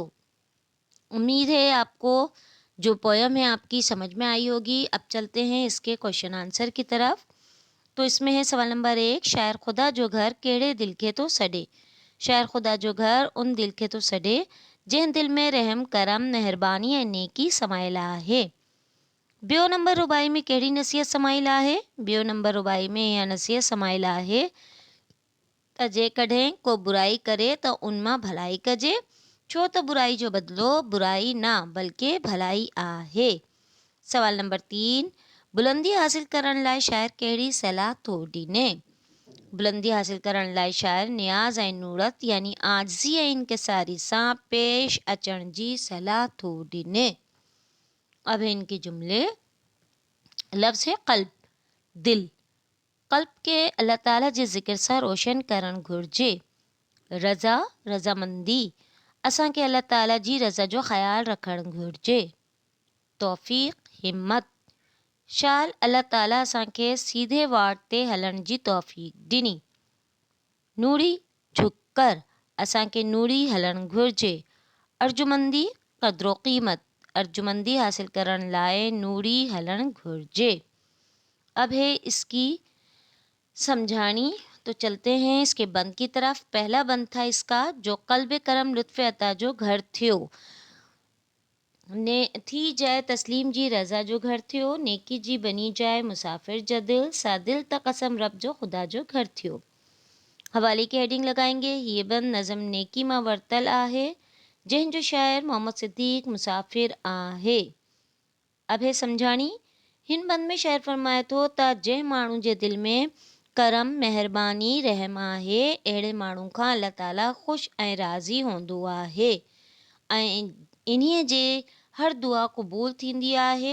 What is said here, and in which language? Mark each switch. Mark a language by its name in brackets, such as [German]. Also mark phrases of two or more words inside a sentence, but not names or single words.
[Urdu] امید ہے آپ کو جو پویم ہے آپ کی سمجھ میں آئی ہوگی۔ اب چلتے ہیں اس کے [English] question answer [Urdu] کی طرف۔ تو اس میں ہے سوال نمبر 1، [Sindhi] شاعر خدا جو گھر کیڑے دل کے تو سڈے۔ شاعر خدا جو گھر ان دل کے تو سڈے جن دل میں رحم کرم مہربانی ऐं नेकी समायल आहे۔ ॿियो नंबर रुबाई में कहिड़ी नसीहत समायल आहे? ॿियो नंबर रुबाई में इहा नसीहत समायल आहे त जेकॾहिं को बुराई करे त उन मां भलाई कजे, छो त बुराई जो बदिलो बुराई न बल्कि भलाई आहे। सवाल नंबर 3, बुलंदी हासिल करण लाइ शाइर कहिड़ी सलाह थो ॾिने? बुलंदी हासिल करण लाइ शाइर नियाज़ ऐं नूरत यानी आजिज़ी ऐं इंकिसारी सां पेश अचण जी सलाह थो ॾिने। [Urdu] اب ہے ان کے جملے۔ لفظ ہے قلب، دل. [Sindhi] क़ल्ब के अल्लाह ताला जे ज़िक्र सां रोशन करणु घुरिजे। रज़ा, रज़ामंदी, असांखे अल्लाह ताला जी रज़ा जो ख़्यालु रखणु घुरिजे। तौफ़ीक़, हिम्मत, शाल अल्लाह ताला असांखे सीधे वाट ते हलण जी तौफ़ीक़ ॾिनी। नूरी, [Urdu] جھک کر, [Sindhi] असांखे नूरी हलणु घुरिजे। अर्जुमंदी, क़द्र क़ीमत, अर्जुमंदी हासिल करण लाइ नूरी हलणु घुरिजे। [Urdu] اب ہے اس کی سمجھانی. تو چلتے ہیں اس کے بند کی طرف. پہلا بند تھا اس کا, [Sindhi] जो क़ल्ब करम लुत्फ़ अता जो घर थियो, ने थी जाए तस्लीम जी रज़ा जो घर थियो, नेकी जी बनी जाए मुसाफ़िर जा दिल, सा दिल त कसम रब जो ख़ुदा जो घर थियो। [Urdu] حوالے کی ہیڈنگ لگائیں گے. [Sindhi] ये बंद नज़म नेकी मां वरतल आहे, जंहिंजो शाइर मोहम्मद सिद्दीक़ मुसाफ़िर आहे। [Urdu] اب ہے سمجھانی. [Sindhi] हिन बंद में शाइर फरमाए थो त जंहिं माण्हू जे दिल में करम महिरबानी रहम आहे, अहिड़े माण्हू खां अल्लाह ताला ख़ुशि ऐं राज़ी हूंदो आहे ऐं इन्हीअ जे हर दुआ क़बूल थींदी आहे।